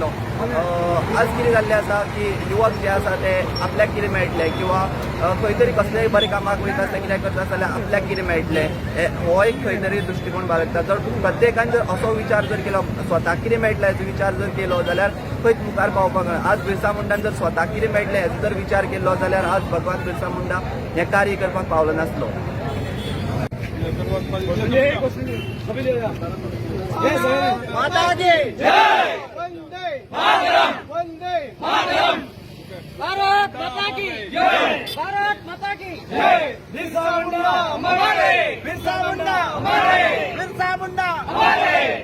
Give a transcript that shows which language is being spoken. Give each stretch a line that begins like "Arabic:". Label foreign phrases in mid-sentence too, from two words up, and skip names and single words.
Konkani: आज कितें जाल्लें आसा की युवक जे आसा ते आपल्याक कितें मेळटलें किंवा खंय तरी कसलेय बरें कामाक वयता आसता कितें करता जाल्यार आपल्याक कितें मेळटलें हो एक खंय तरी दृश्टिकोन बाळगता. जर प्रत्येकान जर असो विचार जर केलो, स्वताक कितें मेळटलें हेचो विचार जर केलो जाल्यार खंयच मुखार पावपाक ना. आज बिरसा मुंडान जर स्वताक कितें मेळटलें हेचो जर विचार केलो जाल्यार आज भगवान बिरसा मुंडा हें कार्य करपाक पावलो नासलो.
Hindi: माता की जय,
Sanskrit: वंदे मातरम, वंदे मातरम,
Hindi: भारत माता की जय, भारत माता की जय. बिरसा मुंडा हमारे, बिरसा मुंडा हमारे, बिरसा मुंडा हमारे.